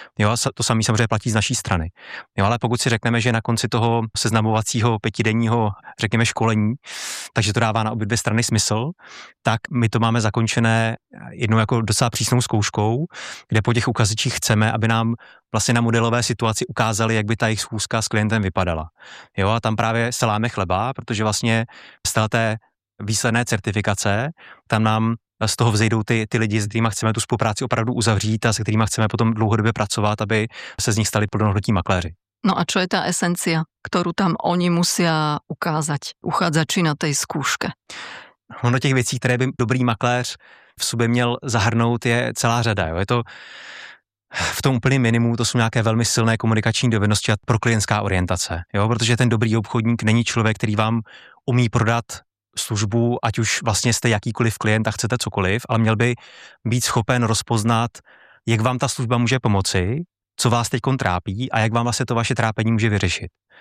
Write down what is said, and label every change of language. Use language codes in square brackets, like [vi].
[cs] Jo, to samý samozřejmě platí z naší strany. Jo, ale pokud si řekneme, že na konci toho seznamovacího 5denního, řekněme, školení, takže to dává na obě dvě strany smysl, tak my to máme zakončené jednou jako docela přísnou zkouškou, kde po těch uchazečích chceme, aby nám vlastně na modelové situaci ukázali, jak by ta jejich schůzka s klientem vypadala. Jo, a tam právě se láme chleba, protože vlastně z té výsledné certifikace, tam nám z toho vzejdou ty lidi, s kterými chceme tu spolupráci opravdu uzavřít a se kterými chceme potom dlouhodobě pracovat, aby se z nich stali plnohodnotní makléři. [sk] No a čo je tá esencia, ktorú tam oni musia ukázať, uchádzači na tej skúške? [cs] Ono těch věcí, které by dobrý makléř v sobě měl zahrnout, je celá řada. Jo. Je to v tom úplně minimum, to jsou nějaké velmi silné komunikační dovednosti a proklientská orientace. Jo. Protože ten dobrý obchodník není člověk, který vám umí prodat službu, ať už vlastně jste jakýkoliv klient a chcete cokoliv, ale měl by být schopen rozpoznat, jak vám ta služba může pomoci, co vás teď trápí a jak vám vlastně to vaše trápení může vyřešit.